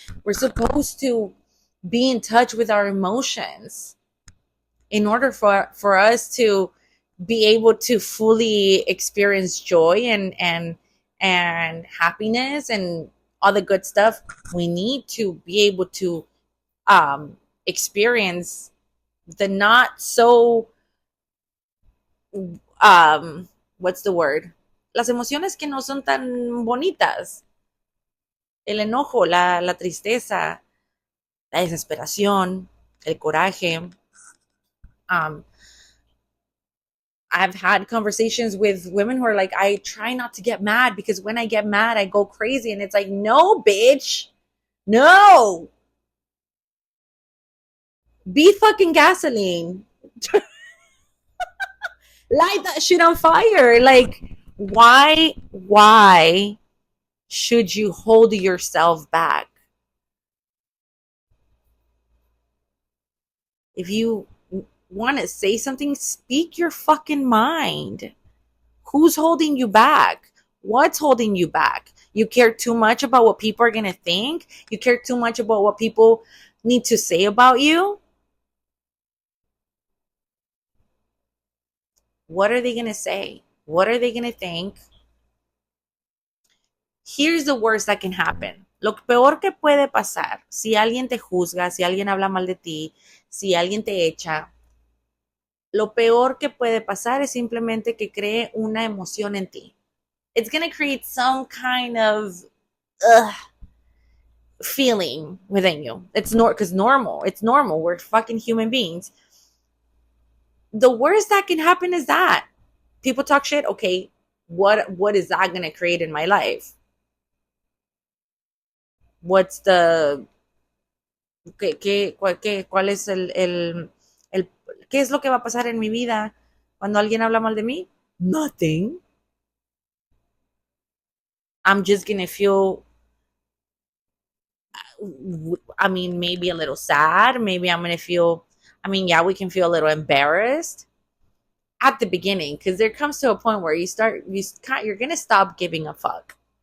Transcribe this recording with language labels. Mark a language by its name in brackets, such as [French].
[English] We're supposed to be in touch with our emotions in order for us to be able to fully experience joy and happiness and all the good stuff. We need to be able to experience the not so what's the word? [Spanish] Las emociones que no son tan bonitas. El enojo, la tristeza, la desesperación, el coraje. [English] I've had conversations with women who are like, I try not to get mad because when I get mad, I go crazy. And it's like, no, bitch. No. Be fucking gasoline. Light that shit on fire. Like, why should you hold yourself back? If you want to say something, speak your fucking mind. Who's holding you back? What's holding you back? You care too much about what people are going to think? You care too much about what people need to say about you? What are they going to say? What are they going to think? Here's the worst that can happen. [Spanish] Lo peor que puede pasar, si alguien te juzga, si alguien habla mal de ti, si alguien te echa, lo peor que puede pasar es simplemente que cree una emoción en ti. [English] It's going to create some kind of feeling within you. It's normal. It's normal. We're fucking human beings. The worst that can happen is that people talk shit. Okay, what is that going to create in my life? what's the, [Spanish] cuál es el, qué es lo que va a pasar en mi vida cuando alguien habla mal de mí? [English] Nothing. I'm just gonna feel, I mean, maybe a little sad. Maybe I'm gonna feel, I mean, yeah, we can feel a little embarrassed at the beginning, because there comes to a point where you're gonna stop giving a fuck.